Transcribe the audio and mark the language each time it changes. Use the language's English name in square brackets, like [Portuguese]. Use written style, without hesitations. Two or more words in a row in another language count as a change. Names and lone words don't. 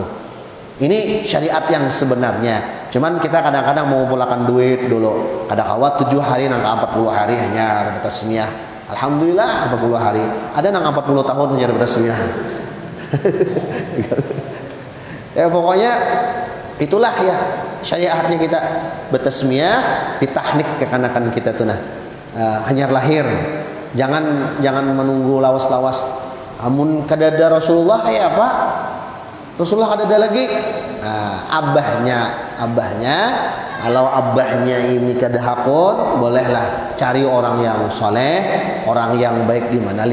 [Indonesian] Ini syariat yang sebenarnya. Cuman kita kadang-kadang mau mengumpulkan duit dulu. Kadang-kadang 7 hari nangka 40 hari hanya dapat tasmiyah. Alhamdulillah 40 hari. [Banjar] Ada nang 40 tahun hanya dapat tasmiyah. [Indonesian] Ya pokoknya itulah ya syariatnya kita bertasmiyah, [Banjar] ditahnik kekanakan kita tuh nah. [Indonesian] Hanya lahir. [Banjar] Jangan menunggu lawas-lawas. Amun kadada Rasulullah ya apa? Rasulullah kadada lagi. Abahnya kalau abahnya ini kada hakun, bolehlah cari orang yang soleh, orang yang baik di mana.